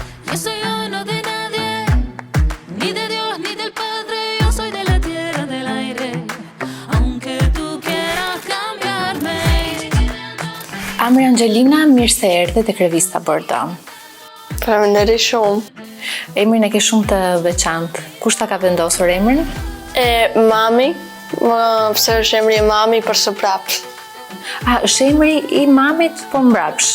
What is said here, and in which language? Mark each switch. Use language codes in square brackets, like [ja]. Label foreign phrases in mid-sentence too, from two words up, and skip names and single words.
[es] que soy yo, no de nadie, ni de Dios, ni del Padre, yo soy de la tierra, del aire, aunque tú quieras cambiarme. [sq] Amri Angelina, mirë se erdhe tek revista Bordeaux. Faleminderit shumë. Emrin e ke shumë të veçantë. Kush ta ka vendosur emrin? Mami, pse është emri i mami për së prapsh. Është emri i mamit po mbrapsh.